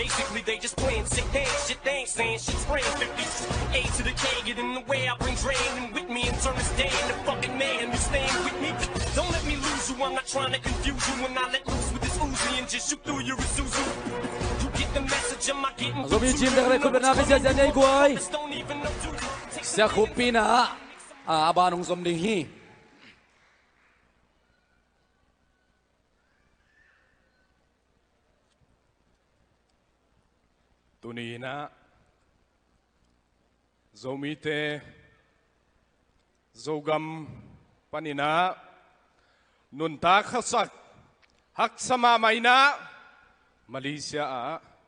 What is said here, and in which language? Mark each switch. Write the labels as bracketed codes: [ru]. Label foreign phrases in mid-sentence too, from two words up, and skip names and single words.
[en] Basically, they just playing sick hands. Shit, they ain't saying shit's spraying 50s. A to the K, get in the way. I bring drain and with me and turn this day into fucking mayhem. You staying with me? Don't let me lose you. I'm not trying to confuse you. When I let loose with this Uzi and just shoot through your Isuzu. You get the message, am I getting [ctd] Zombie chim dak le khut bana pe sia nei kuai. Sia khupina abanong somding hi. Tunina Zomite Zogam Panina Nunta Khasak Haksama Maina Malaysia